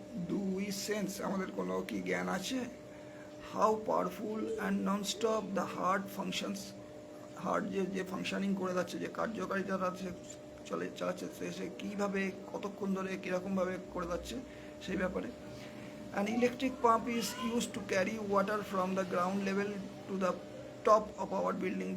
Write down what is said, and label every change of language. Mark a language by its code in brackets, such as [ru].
[en] Do we sense, [bn] আমাদের কোনো কি জ্ঞান আছে? [en] How powerful and non-stop the heart functions. [bn] Heart যে ফাংশনিং করে যাচ্ছে, যে কার্যকারিতা চালাচ্ছে, সে কীভাবে, কতক্ষণ ধরে, কীরকমভাবে করে যাচ্ছে সেই ব্যাপারে। [en] An electric pump is used to carry water from the ground level to the top of our building.